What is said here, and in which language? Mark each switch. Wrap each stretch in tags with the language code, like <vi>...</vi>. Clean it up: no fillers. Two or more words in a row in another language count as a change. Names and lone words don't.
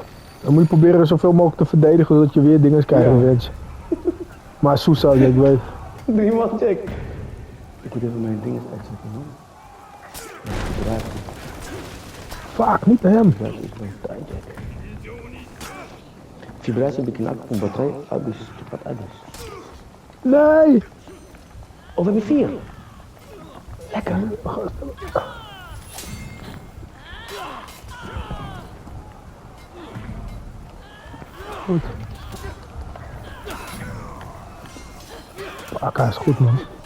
<nl>Dan moet je proberen zoveel mogelijk te verdedigen zodat je weer dingen krijgt revenge. Maar Sousa, ik weet.</nl> <en>3 man check.</en> <nl>Ik moet even mijn dingen uitzetten man. Fuck, niet naar hem.</nl> <id>Vibratie bikin aku baterai habis, cepat habis.</id> <nl>Nee! Oh, we hebben 4. Lekker. Goed. Fuck, hij is goed man.</nl>